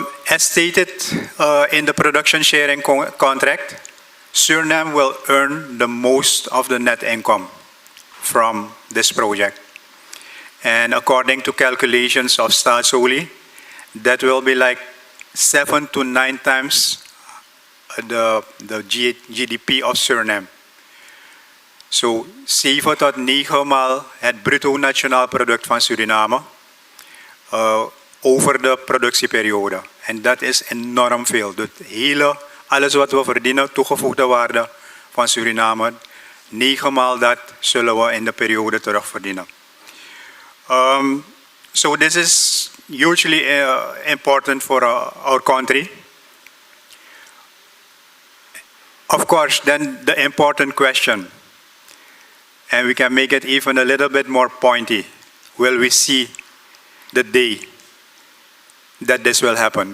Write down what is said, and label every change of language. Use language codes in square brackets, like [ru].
[en] As stated in the production sharing contract, Suriname will earn the most of the net income from this project. And according to calculations of Staatsolie, that will be like 7 to 9 times the GDP of Suriname. [nl] So 7 tot 9 maal het bruto nationaal product van Suriname over de productieperiode. En dat is enorm veel. Alles wat we verdienen, toegevoegde waarde van Suriname, 9 maal dat zullen we in de periode terugverdienen. [en] So this is hugely important for our country. Of course, then the important question, and we can make it even a little bit more pointy, will we see the day that this will happen?